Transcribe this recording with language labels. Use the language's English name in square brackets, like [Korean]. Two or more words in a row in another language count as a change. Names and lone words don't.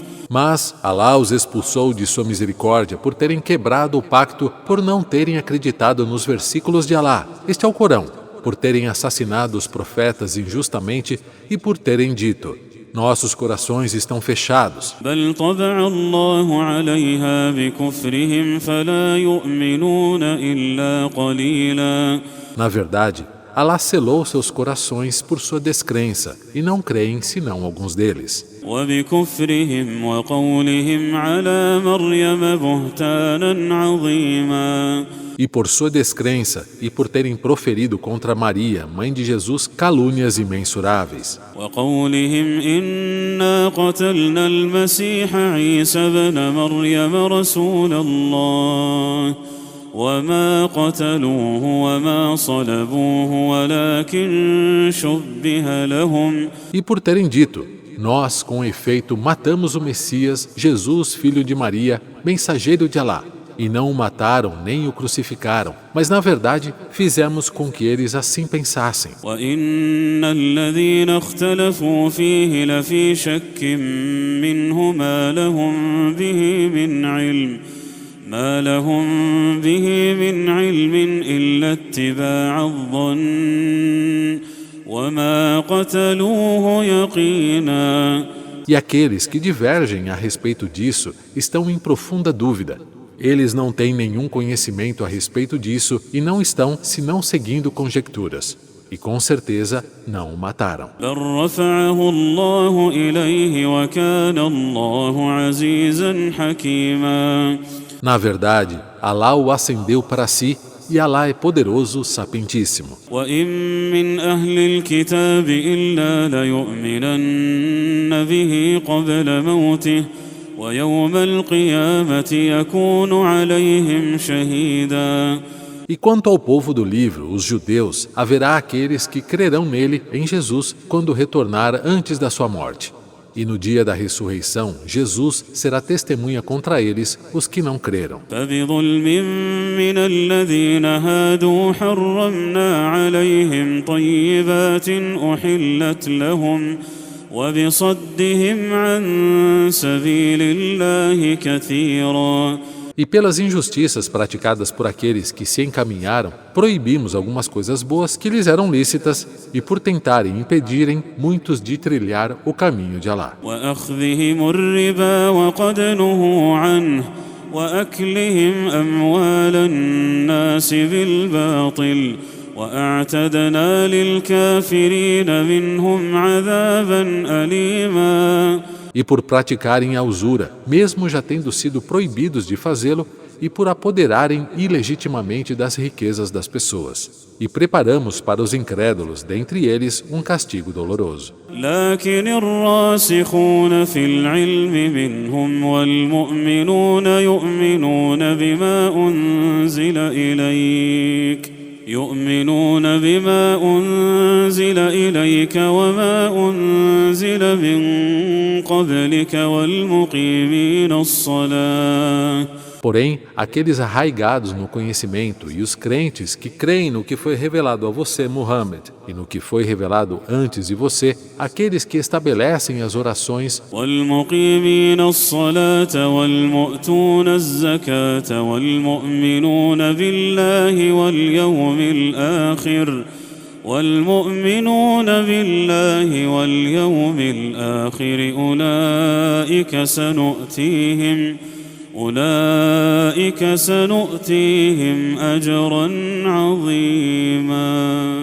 [Portuguese] Mas Alá os expulsou de sua misericórdia por terem quebrado o pacto, por não terem acreditado nos versículos de Alá. Este é o Corão. Por terem assassinado os profetas injustamente e por terem dito: nossos corações estão fechados. [Arabic] بل طبع الله عليها بكفرهم فلا يؤمنون إلا قليلا. [Portuguese] Na verdade, Alá selou seus corações por sua descrença e não creem senão alguns deles. [Arabic] وبكفرهم وقولهم على مريم بهتانا عظيما. [Portuguese] E por sua descrença e por terem proferido contra Maria, mãe de Jesus, calúnias imensuráveis. [Arabic] وقولهم إنا قتلنا المسيح عيسى ابن مريم رسول الله وما قتلوه وما صلبوه ولكن شبه لهم. [Portuguese] E por terem dito: nós, com efeito, matamos o Messias, Jesus, filho de Maria, mensageiro de Alá. E não o mataram nem o crucificaram, mas na verdade fizemos com que eles assim pensassem. [Arabic] وإن الذين اختلفوا فيه لفي شك منه ما لهم به من علم إلا اتباع الظن وما قتلوه يقينا. [Portuguese] E aqueles que divergem a respeito disso estão em profunda dúvida. Eles não têm nenhum conhecimento a respeito disso e não estão senão seguindo conjecturas. E com certeza não o mataram. [Arabic] بل رفعه الله إليه وكان الله عزيزا حكيما. [Portuguese] Na verdade, Alá o ascendeu para si e Alá é poderoso, sapientíssimo. [Arabic] وإن من أهل الكتاب إلا ليؤمنن به قبل موته ويوم القيامة يكون عليهم شهيدا. [Portuguese] E quanto ao povo do livro, os judeus, haverá aqueles que crerão nele, em Jesus, quando retornar antes da sua morte. E no dia da ressurreição, Jesus será testemunha contra eles, os que não creram. [Arabic] فبظلم من الذين هادوا حرمنا عليهم طيبات أحلت لهم وبصدهم عن سبيل الله كثيرا. [Portuguese] E pelas injustiças praticadas por aqueles que se encaminharam, proibimos algumas coisas boas que lhes eram lícitas e por tentarem impedirem muitos de trilhar o caminho de Alá. [Arabic] وأخذهم الربا وقد نهوا عنه وأكلهم أموال الناس بالباطل وأعتدنا للكافرين منهم عذابا أليما. [Portuguese] e por praticarem a usura, mesmo já tendo sido proibidos de fazê-lo, e por apoderarem ilegitimamente das riquezas das pessoas. E preparamos para os incrédulos, dentre eles, um castigo doloroso. [Arabic] لكن الراسخون في العلم منهم والمؤمنون يؤمنون بما أنزل إليك وما أنزل من قبلك والمقيمين الصلاة. [Portuguese] Porém, aqueles arraigados no conhecimento e os crentes que creem no que foi revelado a você, Muhammad, e no que foi revelado antes de você, aqueles que estabelecem as orações, [Arabic] والمقيمين الصلاة والمؤتون الزكاة والمؤمنون بالله واليوم الآخر أولئك سنؤتيهم أجرا عظيما.